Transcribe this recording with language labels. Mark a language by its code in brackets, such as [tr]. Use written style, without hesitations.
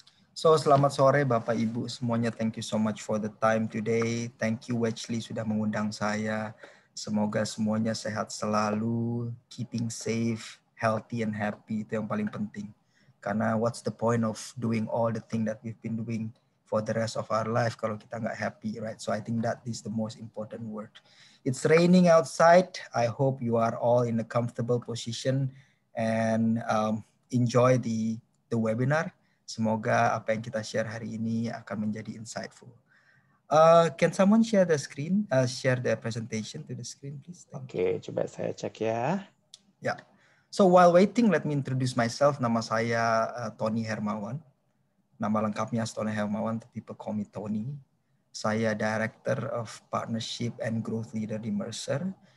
[id] So, selamat sore Bapak Ibu semuanya. [en] Thank you so much for the time today. Thank you Wechly [id] sudah mengundang saya. Semoga semuanya sehat selalu, [en] keeping safe, healthy and happy, [id] itu yang paling penting. [en] Karena what's the point of doing all the thing that we've been doing for the rest of our life [id] kalau kita nggak happy, [en] right? So I think that is the most important word. It's raining outside. I hope you are all in a comfortable position and enjoy the webinar. [id] Semoga apa yang kita share hari ini akan menjadi insightful. [en] Can someone share the screen? Share the presentation to the screen, please. [id] Oke, coba saya cek ya. Ya. [en] So while waiting, let me introduce myself. [id] Nama saya Tony Hermawan. Nama lengkapnya Tony Hermawan, [en] people call me Tony. Saya Director of Partnership and Growth Leader di Mercer.